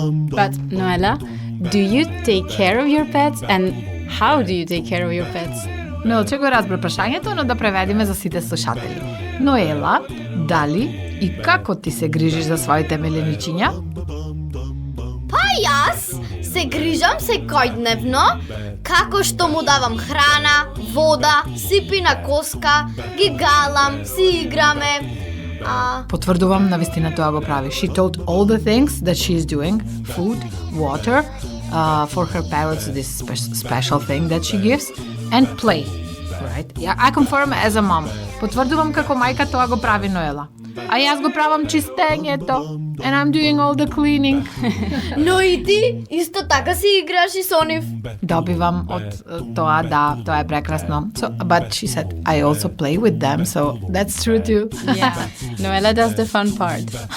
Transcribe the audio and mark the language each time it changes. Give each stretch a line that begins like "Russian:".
English: But Noella, do you take care of your pets and how do you take care of your pets?
Macedonian: Мелче го разбра прашањето, но да преведиме за сите слушатели. Ноела, дали и како ти се грижиш за своите миленичиња? Па јас се грижам секојдневно, како што му давам храна, вода, сипи на коска, ги галам, си играме. Потврдувам, навистина тоа го прави.
English: She told all the things that she is doing, food, water, for her parrots, this special thing that she gives, and play. Right? I confirm as a mom.
Macedonian: Потврдувам како мајка тоа го прави Ноела. А јас го правам чистењето.
English: And I'm doing all the cleaning.
Macedonian: Но и ти исто така си играш и со нив. Добивам од тоа, да, тоа е прекрасно.
English: So, but she said, I also play with them, so that's true too. Yeah, Noella does the fun part.